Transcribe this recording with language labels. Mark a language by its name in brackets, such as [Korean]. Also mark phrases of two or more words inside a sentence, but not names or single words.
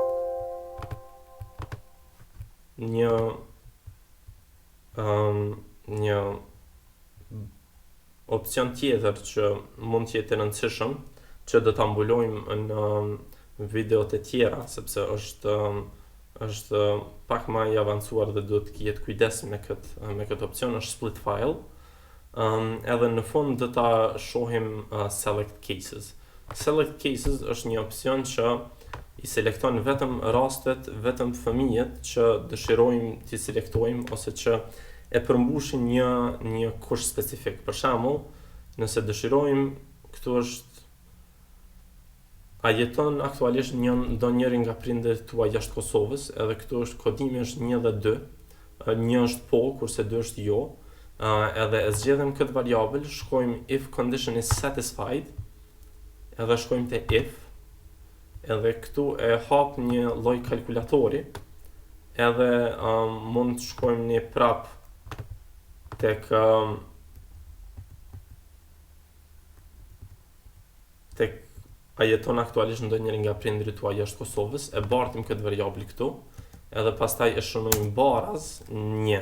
[Albanian] Një opcion tjetër që mund të jetë i rëndësishëm që do ta mbulojmë në videot e tjera, sepse është pak më i avancuar dhe duhet të jetë kujdes me këtë opcion, është [English] split file. [Albanian] Edhe në fund do ta shohim [English] select cases. Select cases [Albanian] është një opcion që i selekton vetëm rastet, vetëm fëmijët që dëshirojmë t'i selektojmë ose që e përmbushin një kush specifik. Për shembull, nëse dëshirojmë, këtu është a jeton aktualisht ndonjëri nga prindërit tuaj jashtë Kosovës, edhe këtu është kodimi është 1 dhe 2. 1 është po, kurse 2 është jo. Edhe e zgjedhëm këtë variabël, shkojmë [English] if condition is satisfied, [Albanian] edhe shkojmë te if, edhe këtu e hap një lloj kalkulatori, edhe mund të shkojmë një prap tek a jeton aktualisht ndonjëri nga prindërit tuaj jashtë Kosovës, e bartim këtë variabël këtu, edhe pastaj e shënojmë baraz 1.